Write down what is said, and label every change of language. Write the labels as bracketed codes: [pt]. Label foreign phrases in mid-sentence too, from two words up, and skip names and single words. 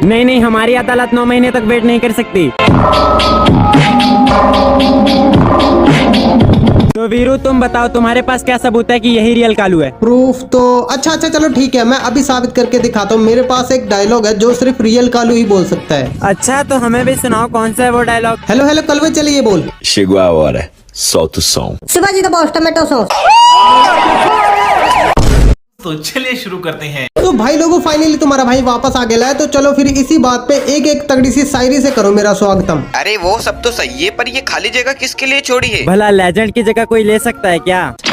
[hi] नहीं, हमारी अदालत 9 महीने तक वेट नहीं कर सकती। तो वीरू तुम बताओ, तुम्हारे पास क्या सबूत है कि यही रियल कालू है? प्रूफ तो अच्छा चलो ठीक है, मैं अभी साबित करके दिखाता हूँ। मेरे पास एक डायलॉग है जो सिर्फ रियल कालू ही बोल सकता है। अच्छा तो हमें भी सुनाओ, कौन सा है वो डायलॉग? हेलो कलवे, चलिए बोल। [pt] Chegou a hora. Solta o som. [en] Shivaji the Boss tomato sauce. [hi] तो चलिए शुरू करते हैं। तो भाई लोगों, फाइनली तुम्हारा भाई वापस आ गया है, तो चलो फिर इसी बात पे एक एक तगड़ी सी शायरी से करो मेरा स्वागतम। अरे वो सब तो सही है, पर ये खाली जगह किसके लिए छोड़ी है? भला लेजेंड की जगह कोई ले सकता है क्या?